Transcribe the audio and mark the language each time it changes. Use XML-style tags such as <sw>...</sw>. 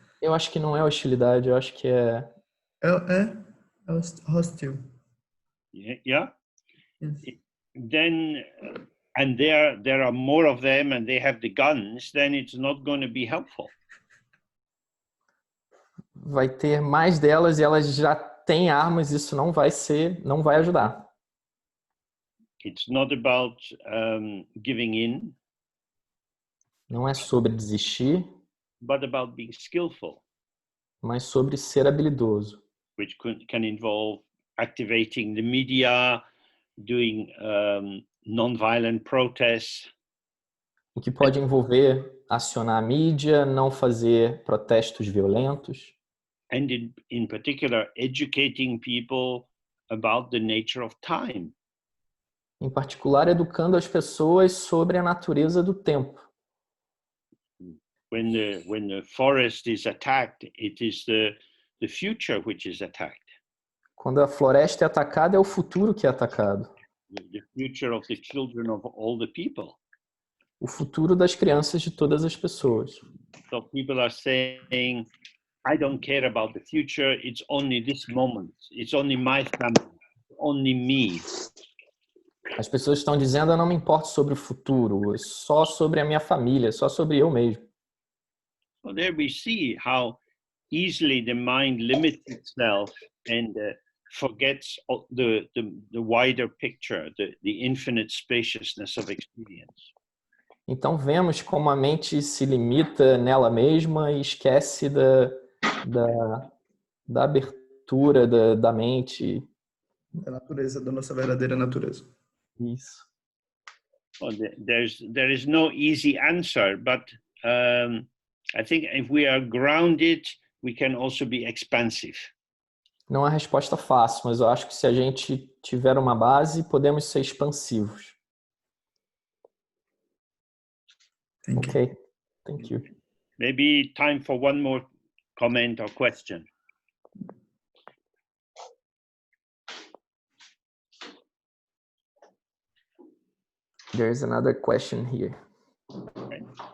<pt>Eu acho que não é hostilidade, eu acho que é... É hostil.</pt> <en>Yeah? Yes. Then, and there are more of them and they have the guns, then it's not going to be helpful.</en> <pt>Vai ter mais delas e elas já têm armas, isso não vai ajudar.</pt> <en>It's not about giving in.</en> <pt>Não é sobre desistir,</pt> <en>but about being skillful,</en> <pt>mas sobre ser habilidoso.</pt> <en>which can involve activating the media, doing non-violent protests.</en> <pt>O que pode envolver acionar a mídia, não fazer protestos violentos.</pt> <en>And in particular, educating people about the nature of time.</en> <pt>Em particular, educando as pessoas sobre a natureza do tempo.</pt> <en>When the forest is attacked, it is the future which is attacked.</en> <pt>Quando a floresta é atacada, é o futuro que é atacado.</pt> <en>The future of the children of all the people.</en> <pt>O futuro das crianças de todas as pessoas.</pt> <en>So people are saying, I don't care about the future, it's only this moment, it's only my family, only me.</en> <pt>As pessoas estão dizendo, eu não me importo sobre o futuro, é só sobre a minha família, só sobre eu mesmo.</pt> <en>So there we see how easily the mind limits itself and forgets the wider picture, the infinite spaciousness of experience.</en> <pt>Então vemos como a mente se limita nela mesma e esquece da abertura da mente. Da natureza, da nossa verdadeira natureza. Isso.</pt> <en>Well, there is no easy answer, but I think if we are grounded, we can also be expansive.</en> <pt>Não há resposta fácil, mas eu acho que se a gente tiver uma base, podemos ser expansivos.</pt> <en>Okay, thank you. Maybe time for one more comment or question. There's another question here. Okay.</en>